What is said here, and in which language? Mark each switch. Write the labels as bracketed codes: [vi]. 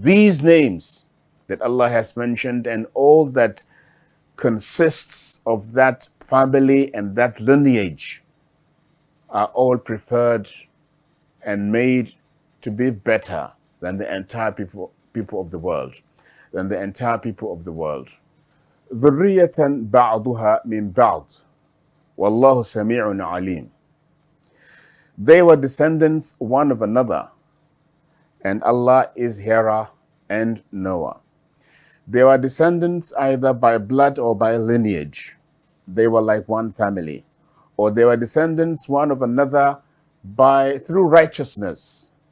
[en] These names that Allah has mentioned and all that consists of that family and that lineage are all preferred and made to be better than the entire people of the world, than the entire people of the world. [ar] ذرية بعضها من بعض والله سميع عليم. [en] They were descendants one of another, and Allah is hearer and knower. They were descendants either by blood or by lineage. They were like one family. Or they were descendants one of another through righteousness.